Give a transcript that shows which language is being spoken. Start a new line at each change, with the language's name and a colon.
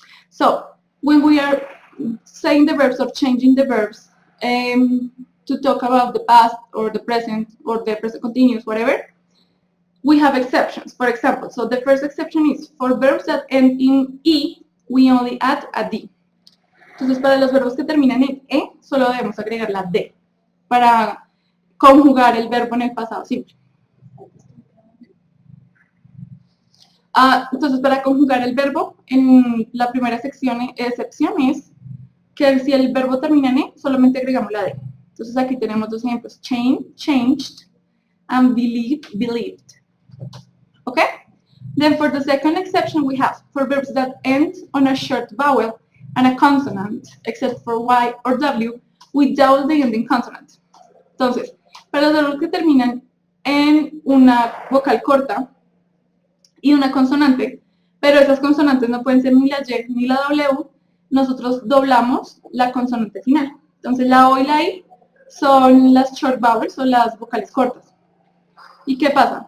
English: So, when we are saying the verbs or changing the verbs to talk about the past or the present continuous, whatever, we have exceptions. For example, so the first exception is for verbs that end in E, we only add a D.
Spanish: Entonces, para los verbos que terminan en E, solo debemos agregar la D para conjugar el verbo en el pasado simple. Entonces, para conjugar el verbo, en la primera excepción es que si el verbo termina en E, solamente agregamos la D. Entonces, aquí tenemos dos ejemplos,
English: change, changed, and believe, believed. Okay? Then for the second exception, we have for verbs that end on a short vowel and a consonant, except for Y or W, without the ending consonant.
Spanish: Entonces, para los verbos que terminan en una vocal corta y una consonante, pero esas consonantes no pueden ser ni la Y ni la W, nosotros doblamos la consonante final. Entonces, la O y la I son las short vowels o las vocales cortas. ¿Y qué pasa?